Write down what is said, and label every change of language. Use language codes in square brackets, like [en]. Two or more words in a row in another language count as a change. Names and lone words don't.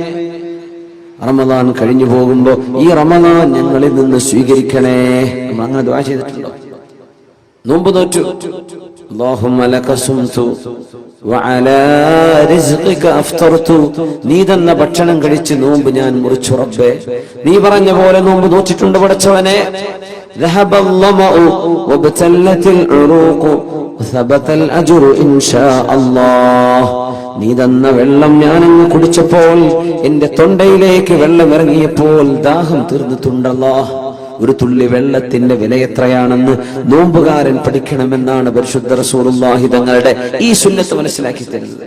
[ml] റമദാൻ കഴിഞ്ഞു പോകുമ്പോ ഈ റമദാൻ ഞങ്ങളിൽ നിന്ന് സ്വീകരിക്കണേ. അങ്ങനെ ദുആ ചെയ്തിട്ടുണ്ടോ? നോമ്പ് നോറ്റു, [ar] اللهم لك صمت وعلى رزقك أفطرت. [ml] നീ തന്ന ഭക്ഷണം കഴിച്ച് നോമ്പ് ഞാൻ മുറിച്ചു റബ്ബേ. നീ പറഞ്ഞ പോലെ നോമ്പ് നോറ്റിട്ടുണ്ട് പടച്ചവനെ. [ar] ذهبَ الظَّمَأُ وَابْتَلَّتِ الْعُرُوقُ وَثَبَتَ الْأَجْرُ إِنْ شَاءَ اللَّهُ. [ml] നീ തന്ന വെള്ളം ഞാനങ്ങ് കുടിച്ചപ്പോൾ, എന്റെ തൊണ്ടയിലേക്ക് വെള്ളം ഇറങ്ങിയപ്പോൾ ദാഹം തീർന്നിട്ടുണ്ടല്ലോ. ഒരു തുള്ളി വെള്ളത്തിന്റെ വില എത്രയാണെന്ന് നോമ്പുകാരൻ പഠിക്കണമെന്നാണ് പരിശുദ്ധ റസൂലുള്ളാഹി തങ്ങളുടെ ഈ സുന്നത്ത് മനസ്സിലാക്കി തരുന്നത്.